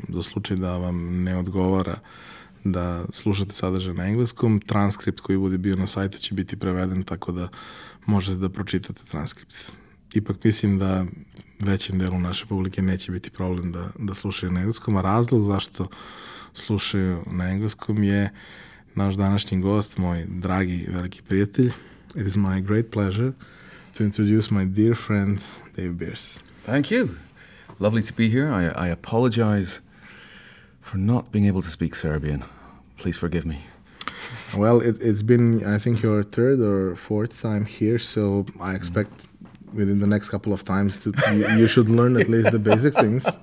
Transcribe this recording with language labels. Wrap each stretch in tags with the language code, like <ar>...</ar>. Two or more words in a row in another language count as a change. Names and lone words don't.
<sr>Za slučaj da vam ne odgovara da slušate sadržaj na engleskom, transkript koji bude bio na sajtu će biti preveden, tako da možete da pročitate transkript. Ipak mislim da većem delu naše publike neće biti problem da slušaju na engleskom, a razlog zašto slušaju na engleskom je naš današnji gost, moj dragi veliki prijatelj.</sr> <en>It is my great pleasure to introduce my dear friend Dave Beers. Thank you. Lovely to be here. I apologize for not being able to speak Serbian. Please forgive me. Well, it's been, I think, your third or fourth time here, so I expect within the next couple of times you should learn at least the basic things.</en>